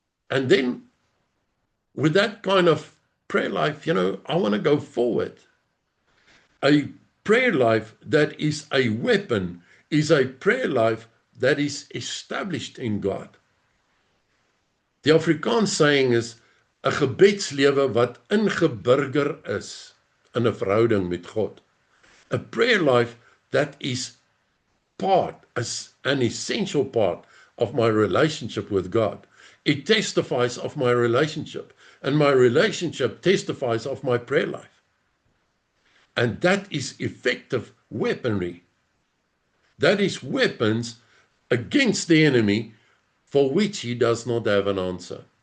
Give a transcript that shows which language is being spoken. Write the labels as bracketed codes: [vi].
[en] And then with that kind of prayer life, I want to go forward. A prayer life that is a weapon is a prayer life that is established in God. [af] Die Afrikaans saying is 'n gebedslewe wat ingeburger is in 'n verhouding met God. [en] A prayer life that is an essential part of my relationship with God. It testifies of my relationship, and my relationship testifies of my prayer life. And that is effective weaponry. That is weapons against the enemy for which he does not have an answer.